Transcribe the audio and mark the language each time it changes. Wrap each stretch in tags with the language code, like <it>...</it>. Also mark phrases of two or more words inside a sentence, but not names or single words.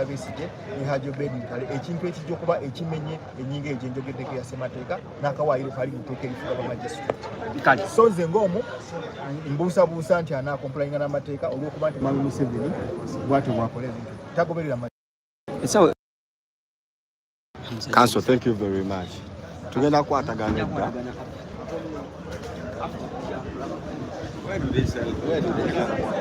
<lg>Besigye ne Hajji Obedi ekintu ekijja okuba ekimenye ennyingo egyo enjogeddeko ya ssemateeka n'akawaayiro kali mu tteeka erifuga ba magistrate. So nze ng'omu mbuusabuusa nti anaakomplayinga n'amateeka olw'okuba nti Mwami Museveni bw'atyo bw'akola ebintu tagoberera amateeka.</lg> <en>Counsel, thank you very much.</en> <lg>Tugenda kwatagana edda.</lg> <en>Where do they sell? Where do they sell?</en>